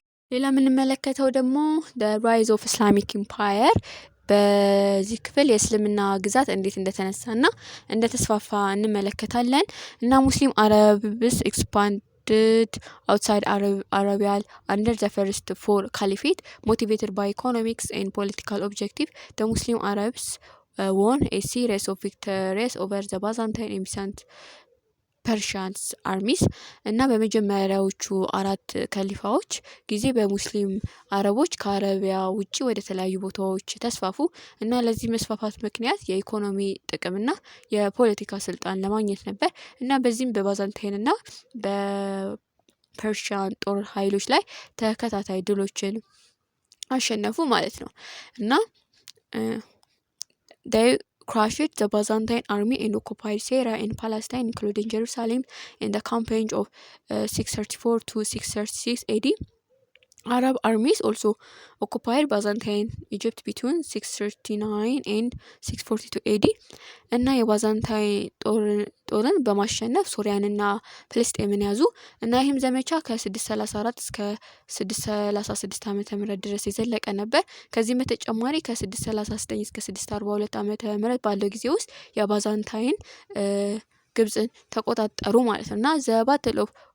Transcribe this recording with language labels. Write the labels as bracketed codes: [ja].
[am] ሌላ የምንመለከተው ደግሞ [en] the rise of Islamic empire [am] በዚህ ክፍል የእስልምና ግዛት እንዴት እንደተነሳና እንደተስፋፋ እንመለከታለን እና [en] ሙስሊም አረብስ expanded outside Arabia under the first four caliphate motivated by economics and political objective. The Muslim Arabs won a series of victories over the Byzantine [am] and ፐርሺያንስ አርሚስ እና በመጀመሪያዎቹ አራት ከሊፋዎች ጊዜ በሙስሊም አረቦች ከአረቢያ ውጪ ወደ ተለያዩ ቦታዎች ተስፋፉ እና ለዚህ መስፋፋት ምክንያት የኢኮኖሚ ጥቅምና የፖለቲካ ስልጣን ለማግኘት ነበር እና በዚህም በባዛንታይን እና በፐርሺያን ጦር ኃይሎች ላይ ተከታታይ ድሎችን አሸነፉ ማለት ነው እና [en] crushed the Byzantine army and occupied Syria and Palestine, including Jerusalem, in the campaign of 634 to 636 AD. Arab armies also occupied Byzantine Egypt between 639 and 642 AD. [am] እና የባዛንታይን ጦርን በማሸነፍ ሶሪያንና ፍልስጤምን ያዙ እና ይህም ዘመቻ ከ634 እስከ 636 ዓመተ ምህረት ድረስ የዘለቀ ነበር። ከዚህም በተጨማሪ ከ639 እስከ 642 ዓመተ ምህረት ባለው ጊዜ ውስጥ የባዛንታይን ግብጽን ተቆጣጠሩ ማለት ነው እና [en] the battle of